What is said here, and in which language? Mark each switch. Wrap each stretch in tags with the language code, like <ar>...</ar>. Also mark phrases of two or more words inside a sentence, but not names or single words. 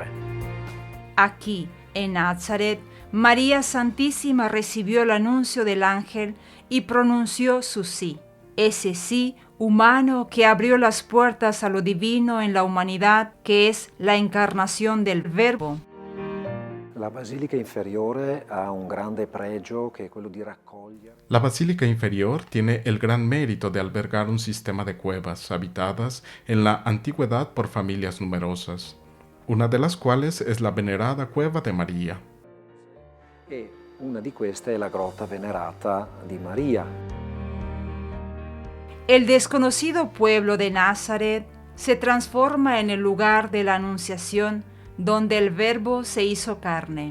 <es>Aquí, en Nazaret, María Santísima recibió el anuncio del ángel y pronunció su sí. Ese sí humano que abrió las puertas a lo divino en la humanidad, que es la encarnación del Verbo.</es> <it>La Basilica Inferiore ha un grande pregio che è quello di raccogliere.</it> <es>La Basílica Inferior tiene el gran mérito de albergar un sistema de cuevas habitadas en la antigüedad por familias numerosas, una de las cuales es la venerada Cueva de María.</es> <it>E una di queste è la grotta venerata di Maria.</it> <es>El desconocido pueblo de Nazaret se transforma en el lugar de la Anunciación, donde el Verbo se hizo carne.</es>